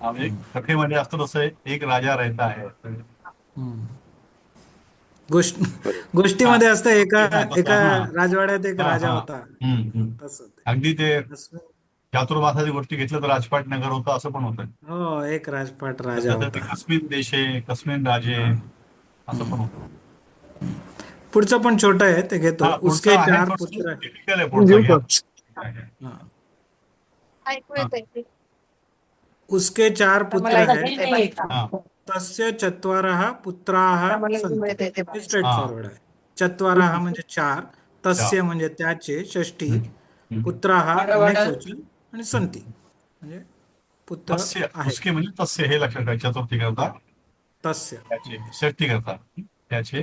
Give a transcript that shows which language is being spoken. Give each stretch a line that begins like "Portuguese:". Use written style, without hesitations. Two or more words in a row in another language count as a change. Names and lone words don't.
Marathi: हा म्हणजे कथेमध्ये असतं तसं आहे, एक राजा रहता आहे. हम्म. गोष्ट बरोबर. गोष्टीमध्ये असतं एका हा, तसं, एका हा. राजवाड्यात एक हा, राजा हा. होता. हम्म. तसं ते. अगदी ते अस्मिन. चातुर्मासाची गोष्टी घेतलं तर राजपाट नगर होतं असं पण होतं. हो, एक राजपाट राजा तसं तर ते होता.
Sanskrit: कस्मिन देशे कस्मिन राजे
Marathi: हा. असं पण हम्म. होतं. पुढचं पण छोटं आहे ते घेतो. हा पुढचं उसके आहे चार थोडंसं पुत्र. टिपिकल आहे पुढचं घेऊ घ्या. का? हा. ऐकू येतंय.
Hindi: उसके चार पुत्र है.
Marathi: हा
Sanskrit: तस्य चत्वारः पुत्राः सन्ति.
Marathi: हे स्ट्रेट हा फॉरवर्ड आहे. चत्वारः म्हणजे चार, तस्य म्हणजे त्याचे षष्ठी, पुत्राः अनेक वचन आणि संती म्हणजे पुत्र तस्य आहेत. उसके म्हणजे तस्य हे लक्षात ठेवा. चतुर्थी करता तस्य. त्याचे षष्टी करता त्याचे.